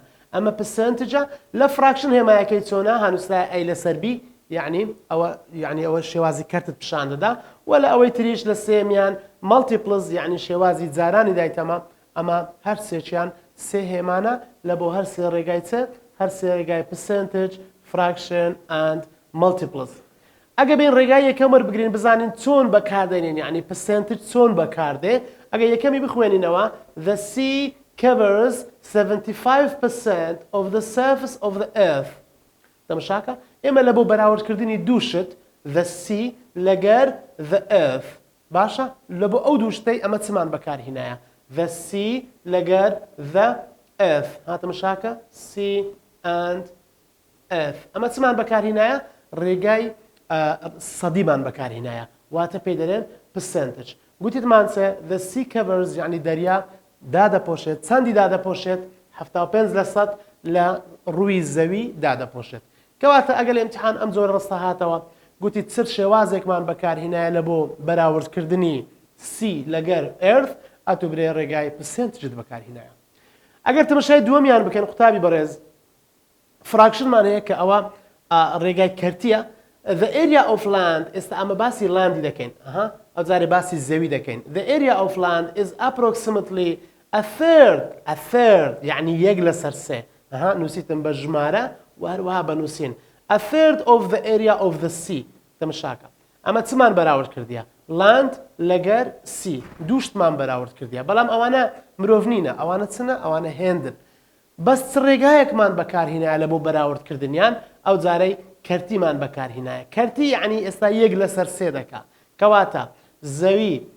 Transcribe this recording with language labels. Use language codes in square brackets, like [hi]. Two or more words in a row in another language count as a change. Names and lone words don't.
[ckb] ئەمە percentageە لە fraction هێمایەکەی چۆنە هەنووسلای ئەی لەسەر بی یعنی ئەوە شێوازی کەرتت پیشان دەدا و لە ئەوەی تریش لە سێمیان multiples یعنی شێوازی جارانی دایتەمە ئەمە هەر سێکیان سێ هێمانە لە بۆ هەر سێ ڕێگای چ هەر سێ ڕێگای [en] percentage fraction and multiples. [ckb] ئەگە بین ڕێگای یەکەم وەربگرین بزانین چۆن بەکاردێنین یعنی percentage چۆن بەکاردێ ئەگە یەکەمی بخوێنینەوە [en] the sea covers 75% of the surface of the earth. [ckb] دەمەشاکە ئێمە لە بۆ بەراوردکردنی دووشت [en] the sea [ckb] لەگەر [en] the earth [ckb] باشە لە بۆ ئەو دووشتەی ئەمە چمان بەکارهینایە [en] the sea [ckb] لەگەر [en] the earth [ckb] هاتەمەشاکە [en] sea and earth [ckb] ئەمە چمان بەکارهینایە ڕێگای سەدیمان بەکارهینایە واتە پێی دەرێن percentage. گوتیتمانچە [en] the sea covers [ckb] یعنی دەریا دادەپۆشێت چەندی دادەپۆشێت 75% لە ڕووی زەوی دادەپۆشێت. کەواتە ئەگەر لە ئیمتحان ئەم زۆر ڕستە هاتەوە گوتی چ شێوازێکمان بەکارهینایە لە بۆ بەراوردکردنی سی لەگەر ئێرث ئەتوبرێ ڕێگای percentageت بەکارهینایە. ئەگەر تەماشای دووەمیان بکەن قوتابی بەڕێز فراکشنمان هەیە کە ئەوە ڕێگای کەرتیە [en] the area of land [ckb] ئێستا ئەمە باسی لاندی دەکەین ئەو جارێ باسی زەوی دەکەین [en] the area of land is approximately a [ckb] third یعنی یەک لەسەر سێ نووسیتم بە ژمارە و هەروەها بەنووسین [en] a third of the area of the sea [ckb] تەماشاکە ئەمە چمان بەراورد کردیە land لەگەر sea دووشتمان بەراورد کردیە بەڵام ئەوانە مرۆڤ نینە ئەوانە چنە ئەوانە هێندن بەس چ ڕێگایەکمان بەکارهینایە لە بۆ بەراوردکردنیان ئەو جارەی کەرتیمان بەکارهینایە کەرتی یعنی ئێستا یەک لەسەر سێ دەکا کەواتە زەوی